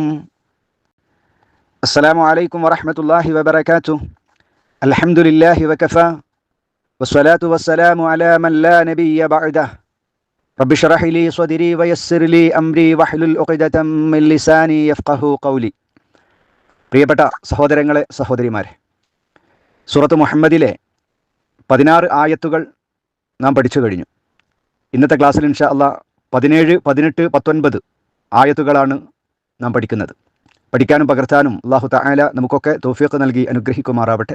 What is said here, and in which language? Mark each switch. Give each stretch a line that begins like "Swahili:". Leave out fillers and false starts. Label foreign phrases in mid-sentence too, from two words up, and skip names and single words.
Arabic: السلام عليكم ورحمة الله وبركاته. الحمد لله وكفى والصلاة والسلام على من لا نبي بعده. رب اشرح لي صدري ويسر لي أمري واحلل عقدة من لساني يفقهوا قولي.
Malayalam: പ്രിയപ്പെട്ട സഹോദരങ്ങളെ, സഹോദരിമാരെ, സൂറത്ത് മുഹമ്മദിലെ 16 ആയത്തുകൾ നാം പഠിച്ചു കഴിഞ്ഞു. ഇന്നത്തെ ക്ലാസ്സിൽ
Arabic: إن شاء الله
Malayalam: 17, 18, 19 ആയത്തുകളാണ് നാം പഠിക്കുന്നത്. പഠിക്കാനും പകർത്താനും
Arabic: الله تعالى
Malayalam: നമുക്കൊക്കെ തൗഫീഖ് നൽകി അനുഗ്രഹിക്കുമാറാവട്ടെ.